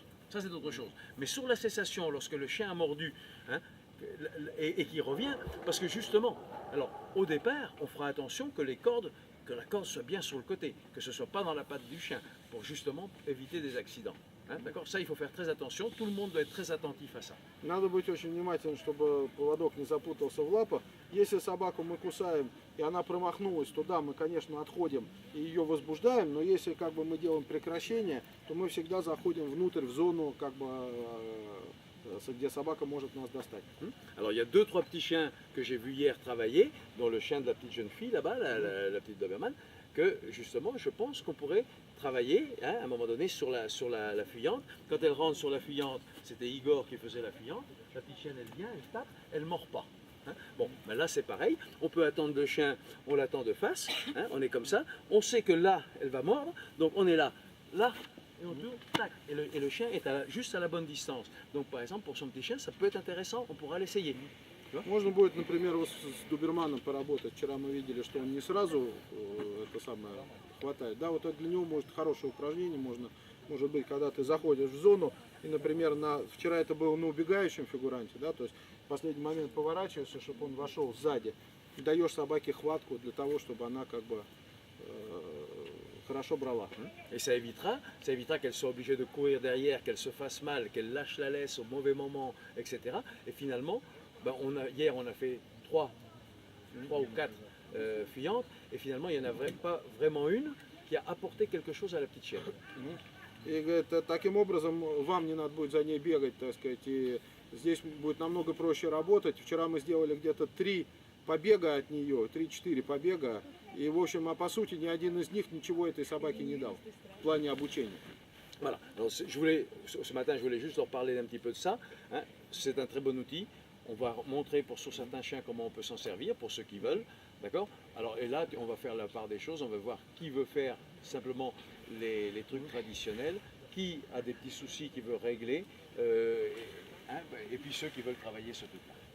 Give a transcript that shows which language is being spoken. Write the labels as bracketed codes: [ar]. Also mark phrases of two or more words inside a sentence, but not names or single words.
[fr] Mais sur la cessation, lorsque le chien a mordu, hein, et qu'il revient, parce que justement, alors au départ, on fera attention que la corde soit bien sur le côté, que ce ne soit pas dans la patte du chien, pour justement éviter des accidents. Hein, d'accord? Ça, il faut faire très attention. Tout le monde doit être très attentif à ça. [ru] Надо быть очень внимательным, чтобы поводок не запутался в лапах. Если собаку мы кусаем, и она промахнулась, то да, мы, конечно, отходим и ее возбуждаем, но если как бы мы делаем прекращение, то мы всегда заходим внутрь, в зону, как бы, где собака может нас достать. [fr] Alors, il y a 2-3 petits chiens que j'ai vus hier travailler, dont le chien de la petite jeune fille là-bas, la petite Doberman, que justement, je pense qu'on pourrait travailler, hein, à un moment donné sur la fuyante. Quand elle rentre sur la fuyante, c'était Igor qui faisait la fuyante. La petite chienne, elle vient, elle tape, elle ne mord pas. Hein. Bon, ben là c'est pareil. On peut attendre le chien, on l'attend de face. Hein, on est comme ça. On sait que là, elle va mordre. Donc on est là, et on tourne, tac. Et le chien est juste à la bonne distance. Donc par exemple, pour son petit chien, ça peut être intéressant. On pourra l'essayer. [ru] Можно будет, например, вот с доберманом поработать. Вчера мы видели, что он не сразу это самое хватает. Да, вот это для него может хорошее упражнение. Может быть, когда ты заходишь в зону, и, например, вчера это было на убегающем фигуранте, да, то есть в последний момент поворачиваешься, чтобы он вошел сзади, и даешь собаке хватку для того, чтобы она как бы хорошо брала. [fr] Et ça évitera qu'elle soit obligée de courir derrière, qu'elle se fasse mal, qu'elle lâche la laisse au mauvais moment, etc. Et finalement, ben hier on a fait 3 ou 4 fuyantes, et finalement il n'y en a pas vraiment une qui a apporté quelque chose à la petite chienne. [ru] И говорит, таким образом вам не надо будет за ней бегать, так сказать, и здесь будет намного проще работать. Вчера мы сделали где-то 3 побега от нее, 3-4 побега, и в общем, а по сути ни один из них ничего этой собаке не дал в плане обучения. [fr] Voilà. Alors, ce matin, je voulais juste leur parler d'un petit peu de ça. Hein. C'est un très bon outil. On va montrer sur certains chiens comment on peut s'en servir, pour ceux qui veulent. D'accord? Alors, et là, on va faire la part des choses. On va voir qui veut faire simplement les trucs traditionnels, qui a des petits soucis qui veut régler, hein, et puis ceux qui veulent travailler ce truc-là.